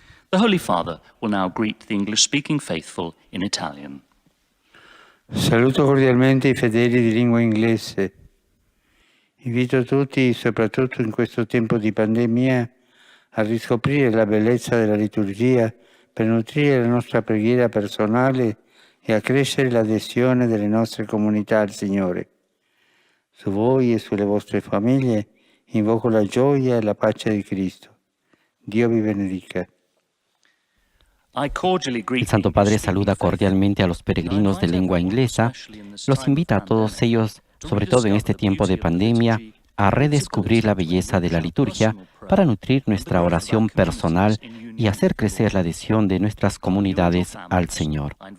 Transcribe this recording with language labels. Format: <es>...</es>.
<en>The Holy Father will now greet the English-speaking faithful in Italian.</en> <it>Saluto cordialmente I fedeli di lingua inglese. Invito tutti, soprattutto in questo tempo di pandemia, a riscoprire la bellezza della liturgia per nutrire la nostra preghiera personale e accrescere l'adesione delle nostre comunità al Signore. Su voi e sulle vostre famiglie invoco la gioia e la pace di Cristo. Dio vi benedica.</it> <es>El Santo Padre saluda cordialmente a los peregrinos de lengua inglesa, los invita a todos ellos, sobre todo en este tiempo de pandemia, a redescubrir la belleza de la liturgia para nutrir nuestra oración personal y hacer crecer la adhesión de nuestras comunidades al Señor.</es>